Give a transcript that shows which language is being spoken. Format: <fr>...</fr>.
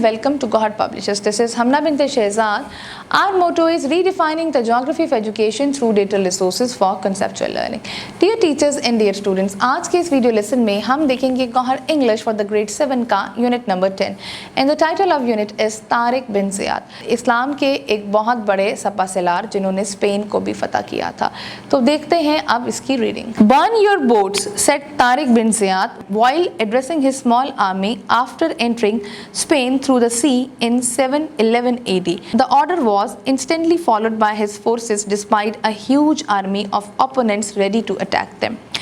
<en>Welcome to Gohad Publishers. This is Hamna bint Shehzad. Our motto is redefining the geography of education through data resources for conceptual learning. Dear teachers and dear students,</en> <hi>आज के इस video lesson में हम देखेंगे Gauhar English for the grade 7 का unit number 10</hi> <en>and the title of unit is</en> <hi>Tariq bin Ziyad. इस्लाम के एक बहुत बड़े सपा सलार जिन्होंने स्पेन को भी फतह किया था। तो देखते हैं अब इसकी reading.</hi> <en>Burn your boats said Tariq bin Ziyad while addressing his small army after entering Spain through the sea in 711 AD. The order was instantly followed by his forces despite a huge army of opponents ready to attack them.</en>